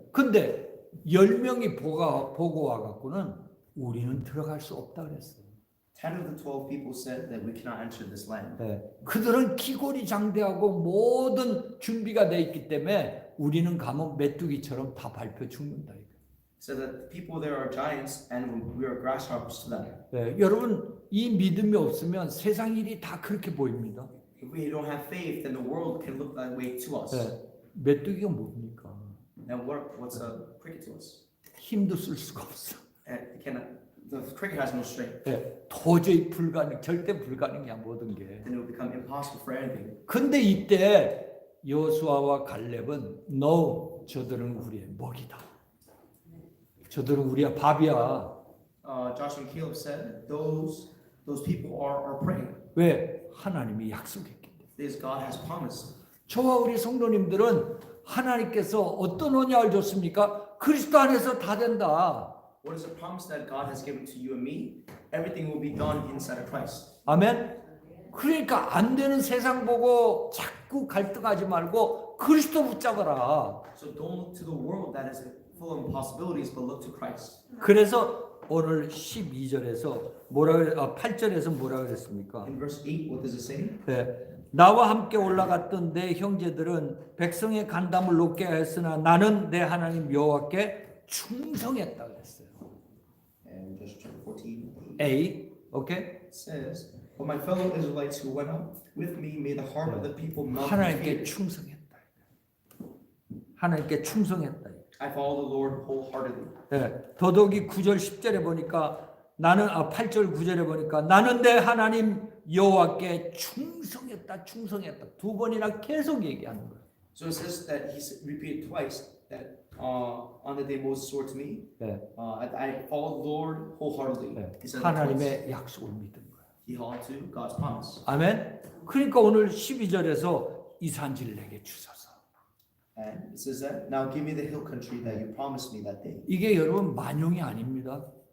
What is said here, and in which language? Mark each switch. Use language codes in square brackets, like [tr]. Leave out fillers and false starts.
[ko] 근데 10명이 보고 와갖고는 우리는 들어갈 수 없다 그랬어요. [en] 10 of the 12 people said that we cannot enter this land. [ko] 예. 그들은 기골이 장대하고 모든 준비가 돼 있기 때문에 우리는 가면 메뚜기처럼 다 밟혀 죽는다. [en] So that the people there are giants and we are grasshoppers to them. [ko] 예. 여러분 이 믿음이 없으면 세상 일이 다 그렇게 보입니다. [en] If we don't have faith, then the world can look that way to us. [ko] 예. 메뚜기가 뭡니까? [en] And what's a cricket to us? [ko] 힘도 쓸 수가 없어. [en] And the cricket has no strength. [ko] 예. 도저히 절대 불가능이야 모든 게. [en] Then it will become impossible for anything. [ko] 근데 이때 여호수아와 갈렙은 no, 저들은 우리의 먹이다. 저들은 우리의 밥이야. [en] Joshua and Caleb said those people are prey. [ko] 왜? 하나님이 약속했기 때문에. [en] This God has promised. [ko] 저와 우리 성도님들은 하나님께서 어떤 언약을 줬습니까? 그리스도 안에서 다 된다. [en] What is the promise that God has given to you and me? Everything will be done inside of Christ. [ko] 아멘. 그러니까 안 되는 세상 보고 자꾸 갈등하지 말고 그리스도 붙잡아라. [en] So don't look to the world that is full of impossibilities, but look to Christ. [ko] 그래서 오늘 12절에서 8절에서 뭐라 그랬습니까? [en] In verse 8, what does it say? [ko] 네. 나와 함께 올라갔던 내 형제들은 백성의 간담을 높게 하였으나 나는 내 하나님 여호와께 충성했다 그랬어요. [en] And Joshua chapter 14, A, 오케이? it says, "But my fellow Israelites who went up with me made the heart of the people melt with [ko] 하나님께 [en] fear. [ko] 충성했다. 하나님께 충성했다. [en] I follow the Lord wholeheartedly." [ko] 네. 더더욱이 9절 10절에 보니까 나는 8절 9절에 보니까 나는 내 하나님 여호와께 충성했다. 두 번이나 계속 얘기하는 거예요. [en] So it says that he repeated twice that on the day Moses swore to me, [ko] 네. [en] I follow the Lord wholeheartedly. [ko] 네. [en] He said that twice. [ko] 하나님의 약속을 믿은 거예요. [en] He held to God's promise. [ko] 아멘. 그러니까 오늘 12절에서 이 산지를 내게 주소서. [en] And it says that now give me the hill country that you promised me that day. [ko] 이게 여러분 만용이 아닙니다.